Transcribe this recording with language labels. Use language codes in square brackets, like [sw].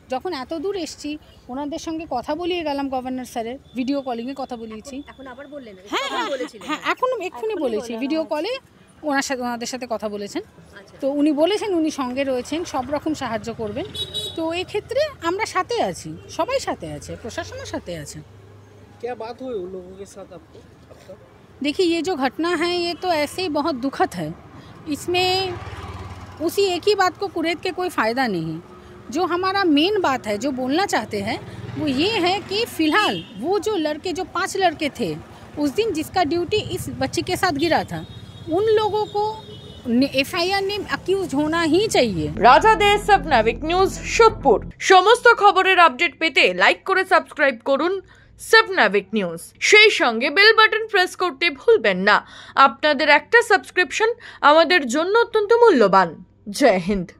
[bn] যখন এত দূর এসছি ওনাদের সঙ্গে কথা বলিয়ে গেলাম, গভর্নর স্যারের ভিডিও কলিংয়ে কথা বলিয়েছি। এখন আবার বললেন? হ্যাঁ, এক্ষুনি বলেছি, ভিডিও কলে ওনাদের সাথে কথা বলেছেন। তো উনি বলেছেন উনি সঙ্গে রয়েছেন, সব রকম সাহায্য করবেন। তো এক্ষেত্রে আমরা সাথে আছি, সবাই সাথে আছে, প্রশাসনের সাথে আছে। [hi] क्या बात हुई उन लोगों के साथ आपको? देखिए, ये जो घटना है ये तो ऐसे ही बहुत दुखद है। इसमें उसी एक ही बात को कुरेद के कोई फ़ायदा नहीं। जो हमारा मेन बात है, जो बोलना चाहते हैं, वो ये है कि फ़िलहाल वो जो लड़के, जो 5 लड़के थे उस दिन जिसका ड्यूटी इस बच्ची के साथ गिरा था, उन लोगों को एफआईआर ने अक्यूज होना ही चाहिए। [bn] রাজাদের স্বপ্নাবিক নিউজ সোদপুর। সমস্ত খবরের আপডেট পেতে লাইক করে সাবস্ক্রাইব করুন স্বপ্নাবিক নিউজ। সেই সঙ্গে বেল বাটন প্রেস করতে ভুলবেন না। আপনাদের একটা সাবস্ক্রিপশন আমাদের জন্য অত্যন্ত মূল্যবান। জয় হিন্দ।